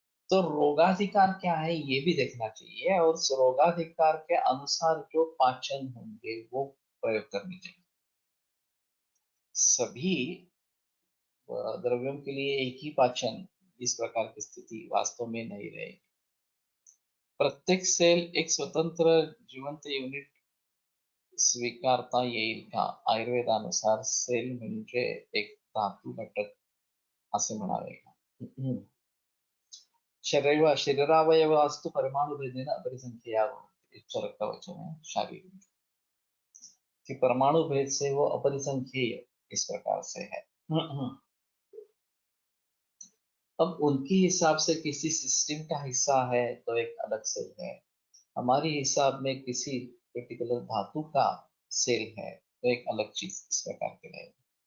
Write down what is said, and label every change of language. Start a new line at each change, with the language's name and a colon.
Hindi: तो रोगाधिकार क्या है ये भी देखना चाहिए, और उस रोगाधिकार के अनुसार जो पाचन होंगे वो प्रयोग करने चाहिए। सभी द्रव्यों के लिए एक ही पाचन इस प्रकार की स्थिति वास्तव में नहीं रहेगी।
Marathi: प्रत्येक सेल एक स्वतंत्र जिवंत युनिट स्वीकारता येईल का? आयुर्वेदानुसार सेल म्हणजे एक धातू घटक असे म्हणावे का?
Sanskrit: शरीरावयवास्तु परमाणुभेदेन अपरिसंख्येया
Hindi: रक्तवचन है शारीरिक कि परमाणु भेद से वो अपरिसंख्येय इस प्रकार से है। अब उनके हिसाब से किसी सिस्टम का हिस्सा है तो एक अलग सेल है, हमारे हिसाब में किसी पर्टिकुलर धातु का सेल है तो एक अलग चीज इस प्रकार के रहेगी।